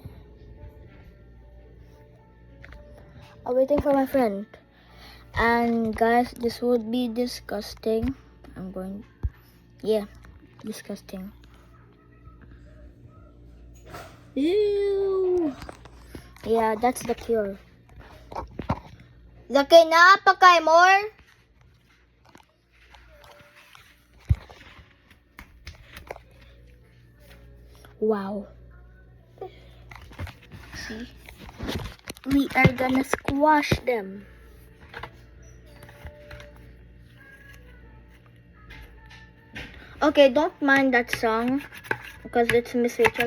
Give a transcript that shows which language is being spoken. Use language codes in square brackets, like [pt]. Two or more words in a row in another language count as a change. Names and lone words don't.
[en] And guys, this would be disgusting. Disgusting. Ew. Yeah, that's the cure. [ceb] Zaki na, pakay more. [en] Wow. See? We are gonna squash them. Okay, don't mind that song because it's Miss Rachel.